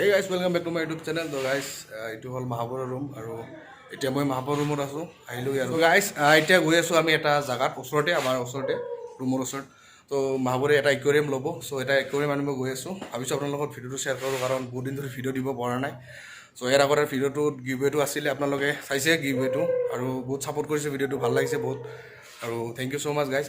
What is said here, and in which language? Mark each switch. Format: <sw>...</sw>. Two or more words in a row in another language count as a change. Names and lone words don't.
<en>welcome back to my YouTube channel.</en> <hi>तो गाइस</hi> <as>এইটো হ'ল মহাপুৰৰ ৰুম আৰু এতিয়া মই মহাপুৰ ৰুমত আছোঁ আহিলোঁ আৰু গাইস এতিয়া গৈ আছোঁ আমি এটা জাগাত ওচৰতে আমাৰ ওচৰতে ৰুমৰ ওচৰত। তো মহাপুৰে এটা একুৱেৰিয়াম ল'ব, চ' এটা একুৱেৰিয়াম আনিব গৈ আছোঁ। ভাবিছোঁ আপোনাৰ লগত ভিডিঅ'টো শ্বেয়াৰ কৰোঁ কাৰণ বহুত দিন ধৰি ভিডিঅ' দিব পৰা নাই। চ' ইয়াৰ আগতে ভিডিঅ'টোত গিভৱেটো আছিলে, আপোনালোকে চাইছে গিভৱেটো আৰু বহুত ছাপোৰ্ট কৰিছে, ভিডিঅ'টো ভাল লাগিছে বহুত আৰু</as> <en>thank you so much guys.</en>